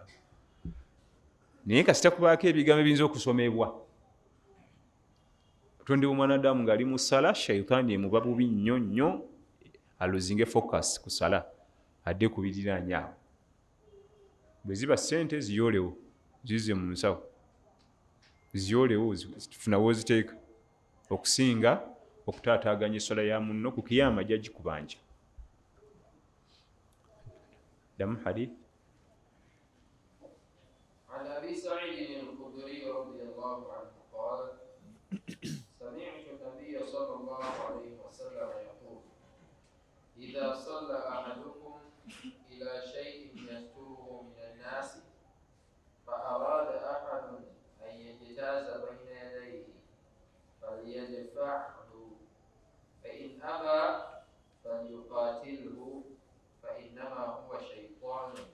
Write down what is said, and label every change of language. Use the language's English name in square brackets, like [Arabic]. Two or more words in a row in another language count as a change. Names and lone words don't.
[Ganda] Naye kasita kubaako ebigambo ebiyinza okusomebwa, otonde bw'omwana Adamu ng'ali mu ssala, shayitaani emuba bubi nnyo nnyo, aluzinge focus ku ssala, adde ku biriraanye awo. Bwe ziba ssente ziyoolewo, zizze mu nsawo, ziyoolewo, funa w'oziteeka, okusinga okutaataaganya esswala ya munno ku kiyama gy'agikubanja. [Arabic] دم حديث عن أبي سعيد الخدري رضي الله عنه قال سمعت النبي صلى الله عليه وسلم يقول إذا صلى أحدكم إلى شيء يستره من الناس فأراد أحد أن يجتاز بين يديه فليدفعه فإن أبى فليقاتله فإنما هو شيطان.